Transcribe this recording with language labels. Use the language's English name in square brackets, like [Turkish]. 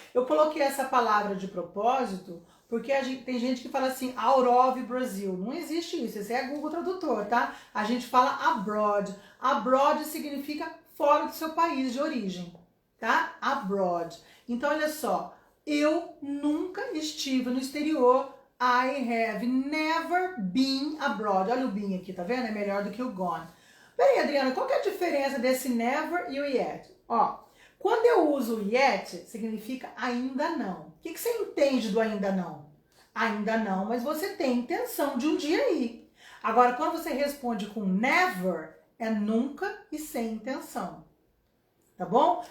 [Portuguese] Eu coloquei essa palavra de propósito porque tem gente que fala assim, [English] out of Brazil. [Portuguese] Não existe isso. Esse é Google Tradutor, tá? A gente fala abroad. Abroad significa fora do seu país de origem, tá? Abroad. Então, olha só. Eu nunca estive no exterior. [English] I have never been abroad. [Portuguese] Olha o been aqui, tá vendo? É melhor do que o gone. Peraí, Adriana, qual que é a diferença desse never e o yet? Ó, quando eu uso o yet, significa ainda não. O que você entende do ainda não? Ainda não, mas você tem intenção de um dia ir. Agora, quando você responde com never, é nunca e sem intenção. Tá bom?